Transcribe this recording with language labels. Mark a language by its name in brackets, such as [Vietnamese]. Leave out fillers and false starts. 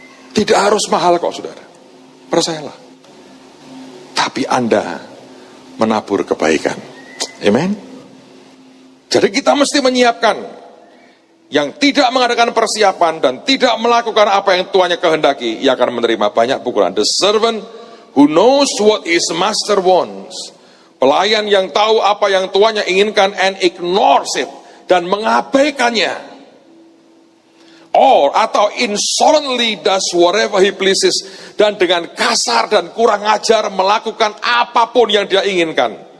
[Indonesian] Tidak harus mahal kok saudara. Percayalah. Tapi Anda menabur kebaikan. Amen. Jadi kita mesti menyiapkan. Yang tidak mengadakan persiapan dan tidak melakukan apa yang tuannya kehendaki, ia akan menerima banyak pukulan. [English] The servant who knows what his master wants. [Indonesian] Pelayan yang tahu apa yang tuannya inginkan [English] and ignores it, [Indonesian] dan mengabaikannya. Or atau [English] insolently does whatever he pleases, [Indonesian] dan dengan kasar dan kurang ajar melakukan apapun yang dia inginkan.